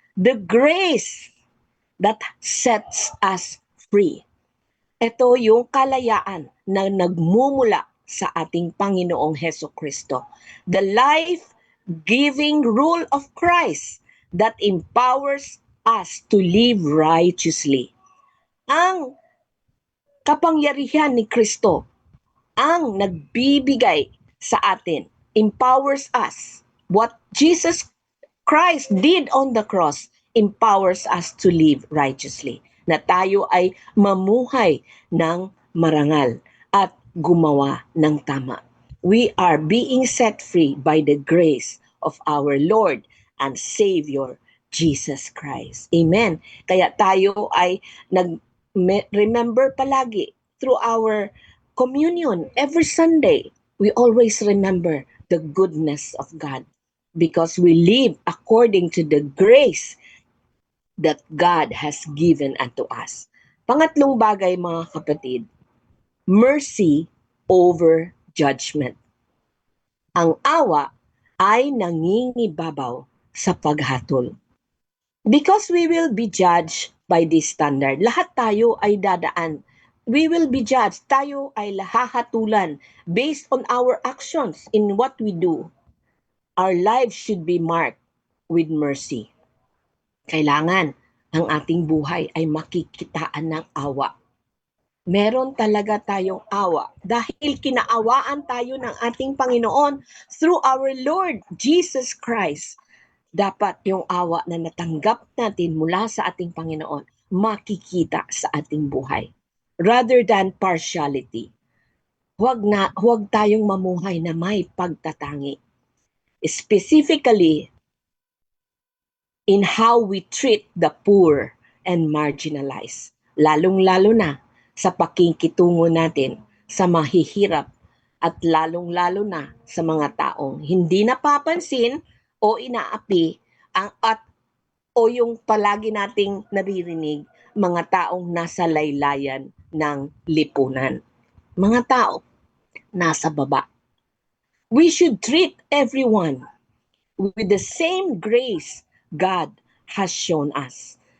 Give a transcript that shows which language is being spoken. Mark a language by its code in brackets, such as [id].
[en] The grace that sets us free. [tl] Ito yung kalayaan na nagmumula sa ating Panginoong Hesukristo. [en] The life-giving rule of Christ that empowers us to live righteously. [tl] Ang kapangyarihan ni Kristo ang nagbibigay sa atin, [en] empowers us. What Jesus Christ did on the cross empowers us to live righteously. [tl] Na tayo ay mamuhay ng marangal at gumawa ng tama. [en] We are being set free by the grace of our Lord and Savior, Jesus Christ. Amen. [tl] Kaya tayo ay [en] remember palagi through our communion every Sunday. We always remember the goodness of God because we live according to the grace that God has given unto us. [tl] Pangatlong bagay, mga kapatid, [en] mercy over judgment. [tl] Ang awa ay nangingibabaw sa paghatol. [en] Because we will be judged by this standard. [tl] Lahat tayo ay dadaan. [en] We will be judged. [tl] Tayo ay lahahatulan [en] based on our actions in what we do. Our lives should be marked with mercy. [tl] Kailangan ang ating buhay ay makikitaan ng awa. Meron talaga tayong awa dahil kinaawaan tayo ng ating Panginoon [en] through our Lord Jesus Christ. [tl] Dapat yung awa na natanggap natin mula sa ating Panginoon makikita sa ating buhay. [en] Rather than partiality. [tl] Huwag tayong mamuhay na may pagtatangi. [en] Specifically, in how we treat the poor and marginalized. [tl] Lalong-lalo na sa pakikitungo natin sa mahihirap at lalong-lalo na sa mga taong hindi napapansin o inaapi o yung palagi nating naririnig, mga taong nasa laylayan ng lipunan. Mga tao nasa baba. [en] We should treat everyone with the same grace God has shown us.